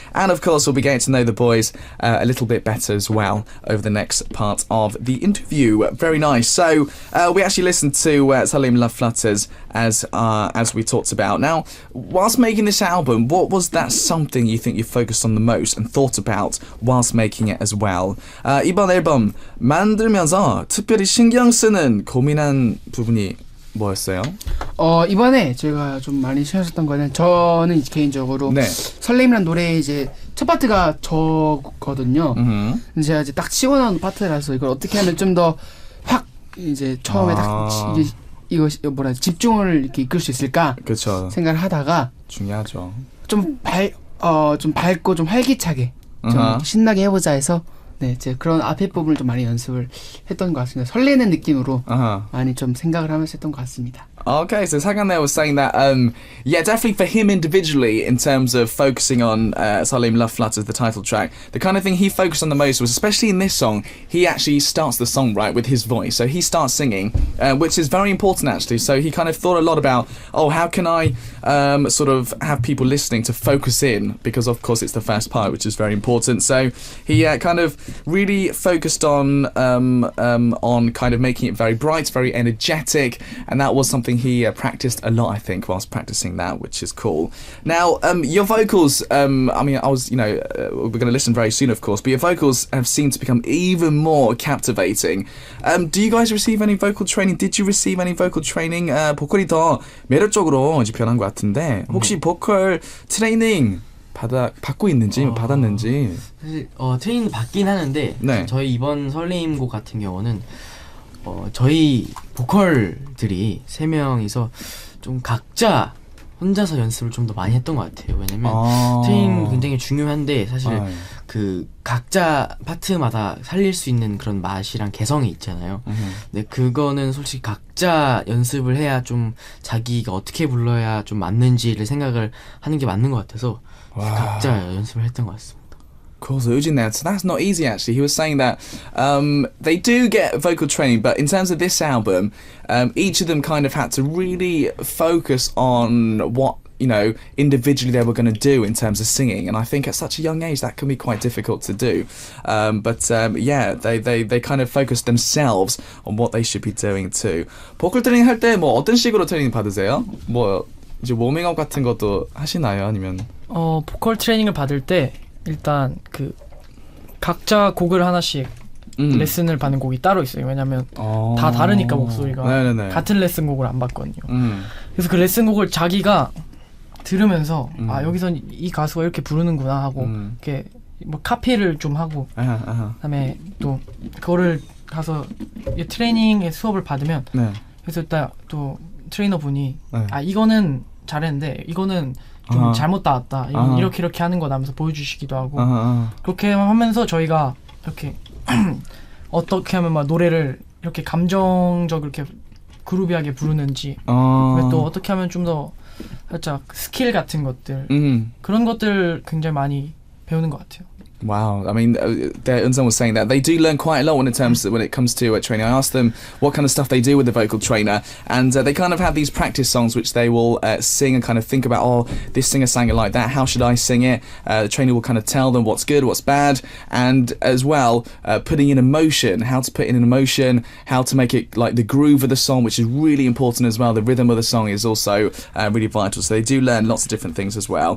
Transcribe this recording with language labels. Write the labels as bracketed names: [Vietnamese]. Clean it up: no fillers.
[English] And of course, we'll be getting to know the boys a little bit better as well over the next part of the interview. Very nice. So we actually listened to Salim Love Flutters as we talked about. Now, whilst making this album, what was that something you think you focused on the most and thought about whilst making it as well? [Korean] 이번 앨범 만들면서 특별히 신경 쓰는 고민한 부분이 뭐였어요? 이번에 제가 좀 많이 신경 썼던 거는 저는 개인적으로 네. 설렘이란 노래 이제 첫 파트가 저거든요. 제가 이제 딱 치고 나온 파트라서 이걸 어떻게 하면 좀 더 확 이제 처음에 딱 이거 뭐라 집중을 이렇게 이끌 수 있을까? 그렇죠. 생각을 하다가 중요하죠. 좀 밝고 좀 활기차게 좀 신나게 해보자 해서 네, 제 그런 앞에 부분을 좀 많이 연습을 했던 것 같습니다. 설레는 느낌으로 많이 좀 생각을 하면서 했던 것 같습니다. [English] Okay, so Sagan there was saying that, yeah, definitely for him individually, in terms of focusing on Salim Love Flutters, the title track, the kind of thing he focused on the most was, especially in this song, he actually starts the song right with his voice. So he starts singing, which is very important actually. So he kind of thought a lot about, how can I sort of have people listening to focus in, because of course it's the first part, which is very important. So he kind of really focused on kind of making it very bright, very energetic, and that was something he practiced a lot, I think, whilst practicing that, which is cool. Now, your vocals, I mean, I was, we're going to listen very soon, of course, but your vocals have seemed to become even more captivating. Do you guys receive any vocal training? Did you receive any vocal training? [Korean] 보컬이 더 매력적으로 이제 변한 것 같은데, 혹시 보컬 트레이닝 받고 있는지 받았는지? 사실 트레이닝 받긴 하는데 네. 저희 이번 설레임곡 같은 경우는 저희 보컬들이 3명이서 좀 각자 혼자서 연습을 좀 더 많이 했던 것 같아요. 왜냐면 트레이닝 굉장히 중요한데 사실 그 각자 파트마다 살릴 수 있는 그런 맛이랑 개성이 있잖아요. 근데 그거는 솔직히 각자 연습을 해야 좀 자기가 어떻게 불러야 좀 맞는지를 생각을 하는 게 맞는 것 같아서 각자 연습을 했던 것 같습니다. [English] Cool, so Ujin there. So that's not easy actually. He was saying that they do get vocal training, but in terms of this album, each of them kind of had to really focus on what, individually they were going to do in terms of singing. And I think at such a young age that can be quite difficult to do. Yeah, they kind of focused themselves on what they should be doing too. [Korean] 보컬 트레이닝 할 때 뭐 어떤 식으로 트레이닝 받으세요? 뭐 이제 워밍업 같은 것도 하시나요? 아니면 보컬 트레이닝을 받을 때 일단 그 각자 곡을 하나씩 레슨을 받는 곡이 따로 있어요. 왜냐면 다 다르니까 목소리가. 네네네. 같은 레슨곡을 안 받거든요. 그래서 그 레슨곡을 자기가 들으면서 여기선 이 가수가 이렇게 부르는구나 하고 이렇게 뭐 카피를 좀 하고 그다음에 또 그거를 가서 트레이닝의 수업을 받으면 그래서 일단 또 트레이너 분이 이거는 잘했는데 이거는 좀 잘못 나왔다. 이건 이렇게 하는 거다 하면서 보여주시기도 하고 그렇게 하면서 저희가 이렇게 어떻게 하면 막 노래를 이렇게 감정적으로 이렇게 그루비하게 부르는지 또 어떻게 하면 좀 더 살짝 스킬 같은 것들 그런 것들 굉장히 많이 배우는 것 같아요. [English] Wow, I mean, Eunseong was saying that they do learn quite a lot when it comes to training. I asked them what kind of stuff they do with the vocal trainer, and they kind of have these practice songs which they will sing and kind of think about, oh, this singer sang it like that, how should I sing it? The trainer will kind of tell them what's good, what's bad, and as well, putting in emotion, how to put in an emotion, how to make it like the groove of the song, which is really important as well. The rhythm of the song is also really vital, so they do learn lots of different things as well.